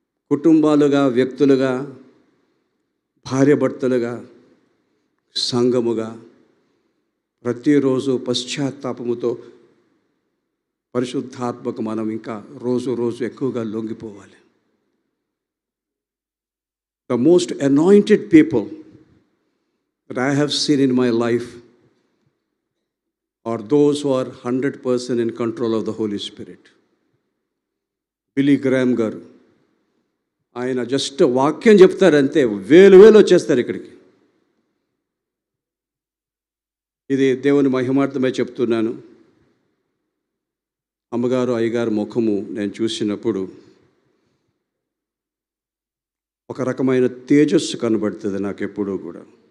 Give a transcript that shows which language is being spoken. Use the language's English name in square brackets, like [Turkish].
[Telugu] కుటుంబాలుగా, వ్యక్తులుగా, భార్యాభర్తలుగా, సంఘముగా ప్రతిరోజు పశ్చాత్తాపముతో పరిశుద్ధాత్మకు మనం ఇంకా రోజు రోజు ఎక్కువగా లొంగిపోవాలి. [English] The most anointed people that I have seen in my life are those who are 100% in control of the Holy Spirit. [Telugu] Billy gram గారు, ఆయన జస్ట్ వాక్యం చెప్తారంతే వేలు వచ్చేస్తారు ఇక్కడికి. ఇది దేవుని మహిమార్థమై చెప్తున్నాను. అమ్మగారు, అయ్యగారు ముఖము నేను చూసినప్పుడు ఒక రకమైన తేజస్సు కనబడుతుంది నాకు ఎప్పుడూ కూడా.